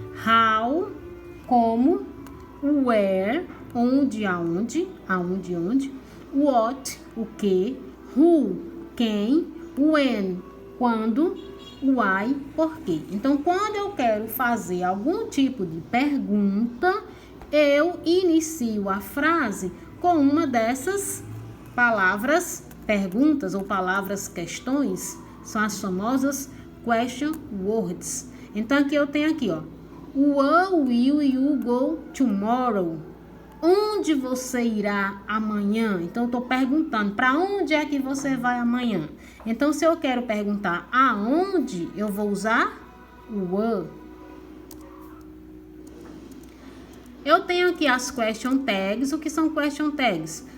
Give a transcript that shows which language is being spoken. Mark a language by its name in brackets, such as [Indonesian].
[Portuguese] How, como, where, onde, aonde, onde, what, o que, who, quem, when, quando, why, por quê. Então, quando eu quero fazer algum tipo de pergunta, eu inicio a frase com uma dessas palavras perguntas ou palavras questões. São as famosas question words. Então, aqui eu tenho aqui, ó. [English] Where will you go tomorrow? [Portuguese] Onde você irá amanhã? Então, eu estou perguntando, para onde é que você vai amanhã? Então, se eu quero perguntar aonde, eu vou usar o where. Eu tenho aqui as question tags. O que são question tags?